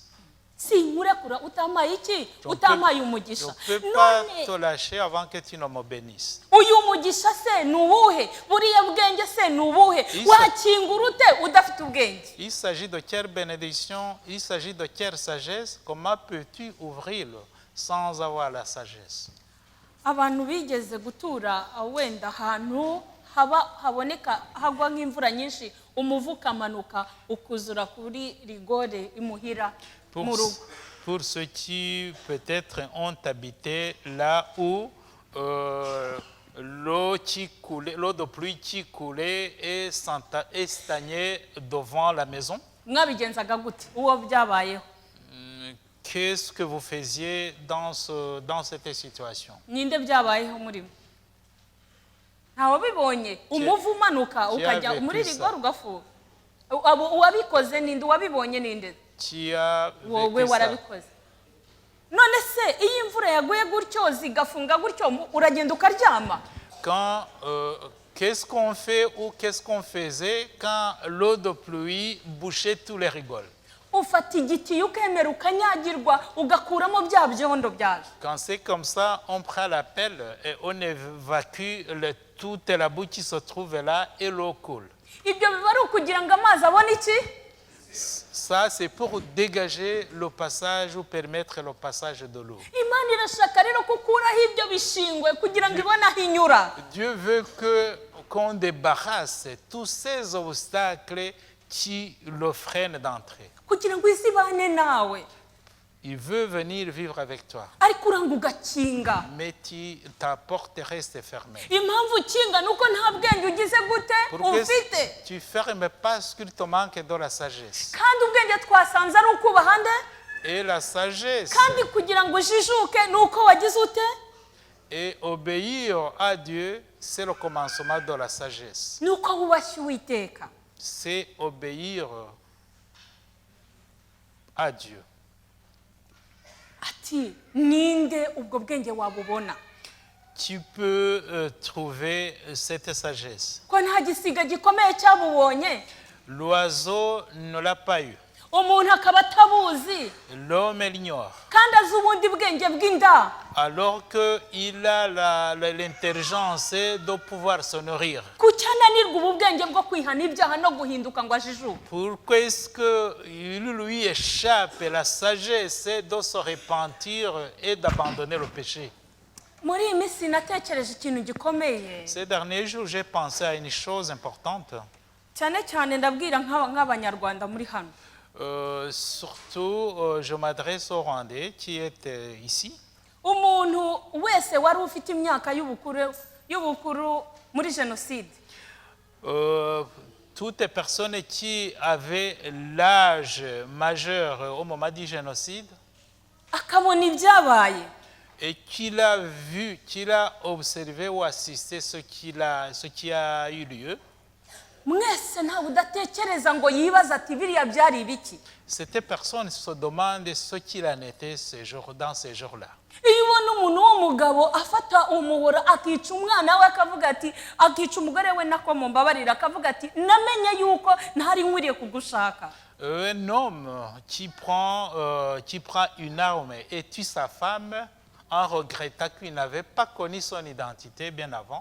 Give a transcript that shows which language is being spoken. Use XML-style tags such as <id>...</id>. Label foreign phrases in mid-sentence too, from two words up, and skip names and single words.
<rw>Sinkurekura utampaye iki, utampaye umugisha.</rw> <fr>Je ne peux pas te lâcher avant que tu ne me bénisses.</fr> <rw>Uyu mugisha se nubuhe, buriya bwenge se nubuhe, wakingura ute udafite ubwenge.</rw> <fr>Il s'agit de quelle bénédiction, il s'agit de quelle sagesse. Comment peux-tu ouvrir sans avoir la sagesse?</fr> <rw>Abantu bigeze gutura wenda ahantu haboneka hagwa nk'imvura nyinshi, umuvu ukamanuka ukuzura kuri rigore imuhira mu rugo.</rw> <fr>Pour ceux qui peut-être ont habité là où l'eau de pluie qui coulait et stagnait devant la maison.</fr> <rw>mwabigenzaga gute uwo byabayeho?</rw> <fr>Qu'est-ce que vous faisiez dans cette situation?</fr> <rw>Ninde byabayeho muri mwe? Ntawe bibonye umuvu umanuka ukajya muri rigor ugafuka. Uwabikoze ninde? Uwabibonye ninde? Wowe warabikoze. None se iyo imvura yaguye gutyo zigafunga gutyo uragenda ukaryama?</rw> <fr>Qu'est-ce qu'on fait ou qu'est-ce qu'on faisait quand l'eau de pluie bouchait tous les rigoles?</fr> <rw>Ufata igiti ukemera ukanyagirwa ugakuramo bya byondo byaje.</rw> <fr>Quand c'est comme ça, on prend la pelle et on évacue toute la boue qui se trouve là et l'eau coule.</fr> <rw>Ibyo biba ari ukugira ngo amazi abone iki?</rw> <fr>Ça, c'est pour dégager le passage ou permettre le passage de l'eau.</fr> <rw>Imana irashaka rero kukuraho ibyo bishingwe kugira ngo ibone aho inyura.</rw> <fr>Dieu veut qu'on débarrasse tous ces obstacles qui le freinent d'entrer.</fr> <rw>Kugira ngo isi ibane nawe.</rw> <fr>Il veut venir vivre avec toi.</fr> <rw>Ariko uranga ugakinga.</rw> <fr>Mais ta porte reste fermée.</fr> <rw>Impamvu ukinga nuko nta bwenge ugize gute ufite.</rw> <fr>Tu fermes parce qu'il te manque de la sagesse.</fr> <rw>Kandi ubwenge twasanze ari ukubaha nde?</rw> <fr>Et la sagesse.</fr> <rw>Kandi kugira ngo ujijuke nuko wagize ute?</rw> <fr>Et obéir à Dieu, c'est le commencement de la sagesse.</fr> <rw>Nuko wubashye Uwiteka.</rw> <fr>C'est obéir à Dieu.</fr> <rw>Ati ninde ubwo bwenge wabubona?</rw> <fr>Tu peux trouver cette sagesse.</fr> <rw>Ko nta gisiga gikomeye cyabubonye?</rw> <fr>L'oiseau ne l'a pas eu.</fr> <rw>Umuntu akaba atabuzi.</rw> <fr>L'homme l'ignore.</fr> <rw>Kandi azi ubundi bwenge bw'inda.</rw> <fr>Alors qu'il a l'intelligence de pouvoir se nourrir.</fr> <rw>Kuki ananirwa ubu bwenge bwo kwihana ibyaha no guhinduka ngo ajijuke?</rw> <fr>Pourquoi est-ce qu'il lui échappe la sagesse de se repentir et d'abandonner le péché?</fr> <rw>Muri iyi minsi natekereje ikintu gikomeye.</rw> <fr>Ces derniers jours, j'ai pensé à une chose importante.</fr> <rw>Cyane cyane ndabwira nk'abanyarwanda muri hano.</rw> <fr>Surtout, je m'adresse aux Rwandais qui est ici.</fr> <rw>Umuntu wese wari ufite imyaka y'ubukuru muri jenoside.</rw> <fr>Toutes les personnes qui avaient l'âge majeur au moment du génocide.</fr> <rw>Akabona ibyabaye.</rw> <fr>Et qu'il a vu, qu'il a observé ou assisté ce qui a eu lieu.</fr> <rw>Mwese ntawe udatekereza ngo yibaza ati biriya byari ibiki?</rw> <fr>Cette personne se demande ce qu'il en était dans ces jours-là.</fr> <rw>Iyo ubona umuntu w'umugabo afata umuhora akica umwana we akavuga ati akica umugore we nako mumbabarira akavuga ati namenye yuko ntari nkwiriye kugushaka.</rw> <fr>Un homme qui prend une arme et tue sa femme en regrettant qu'il n'avait pas connu son identité bien avant.</fr>